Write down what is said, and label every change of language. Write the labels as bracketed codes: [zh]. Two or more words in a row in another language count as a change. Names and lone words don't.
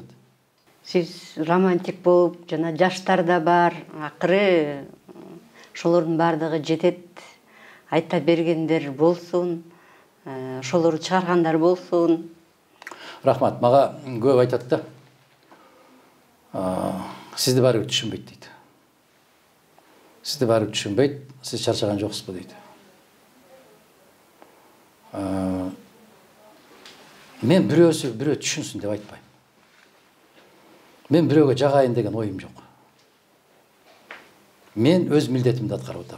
[ky] Сиз романтик болуп, жана жаштар да бар, акыры ошолордун бардыгы жетет. Айта бергендер болсун, ошолорду чыгаргандар болсун. Рахмат. Мага көп айтат да. Сизди баары бир түшүнбөйт дейт. [kk] Сізді барып түшінбейді, сіз шаршаған жоқсыз ба дейді. Мен біреу түшінсін деп айтпаймын. Мен біреуге жағайын деген ойым жоқ. Мен өз міндетімді атқарып отырмын.